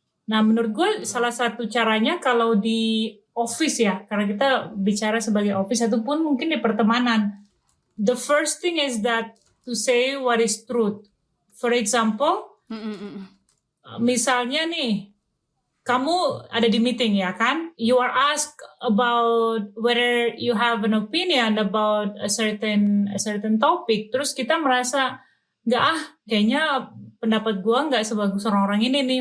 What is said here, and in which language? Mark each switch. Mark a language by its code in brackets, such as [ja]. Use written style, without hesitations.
[id] Nah menurut gue salah satu caranya kalau di office ya, karena kita bicara sebagai office ataupun mungkin di pertemanan. [en] The first thing is that to say what is truth. For example, [id] misalnya nih, kamu ada di meeting ya kan? [en] You are asked about whether you have an opinion about a certain topic. [id] Terus kita merasa kayaknya pendapat gua nggak sebagus orang-orang ini nih.